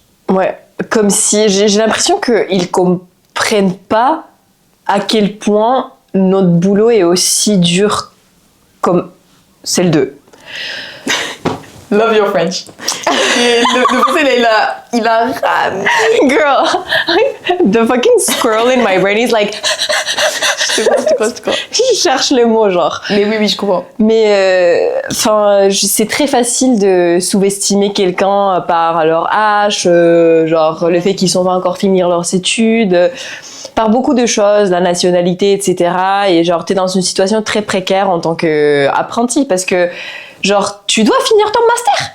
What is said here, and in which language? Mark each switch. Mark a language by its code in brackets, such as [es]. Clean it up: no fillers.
[fr] Ouais, comme si j'ai l'impression qu'ils comprennent pas à quel point notre boulot est aussi dur comme celle d'eux. [en] Love your French. [fr] Et le français, là, il a ramé. [en] Girl, the fucking squirrel in my brain is like... [fr] C'est quoi? Je cherche le mot, genre. Mais oui, je comprends. Mais, c'est très facile de sous-estimer quelqu'un par leur âge, genre le fait qu'ils sont pas encore finir leurs études, par beaucoup de choses, la nationalité, etc. Et genre, t'es dans une situation très précaire en tant qu'apprenti, parce que genre, tu dois finir ton master.